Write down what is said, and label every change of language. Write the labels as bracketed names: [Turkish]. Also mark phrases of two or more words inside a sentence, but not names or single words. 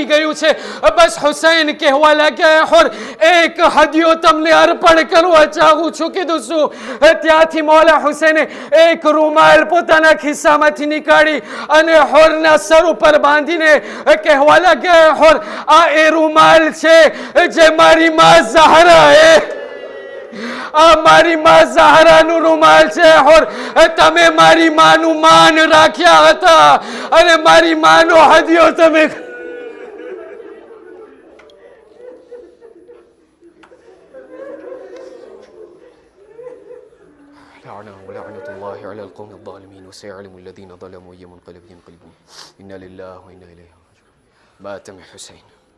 [Gujarati] ગયું છે બસ હુસૈન કહેવા લાગ્યા હોર એક હદિયો તમને અર્પણ કરવા ચાહું છું કીધું શું ત્યાંથી મૌલા હુસૈને એક રૂમાલ પોતાના ખિસ્સામાંથી નીકાળી અને હોરના સર ઉપર બાંધીને કહેવા લાગ્યા હોર આ એ રૂમાલ છે જે મારી માં ઝહરાએ આ મારી માં ઝહરાનું રૂમાલ છે હોર તમે મારી માનું માન રાખ્યા હતા અને મારી માનો હદિયો તમે [Arabic] ولعنة الله على القوم الظالمين وسيعلم الذين ظلموا أي منقلب ينقلبون إنا لله وإنا إليه راجعون مات من حسين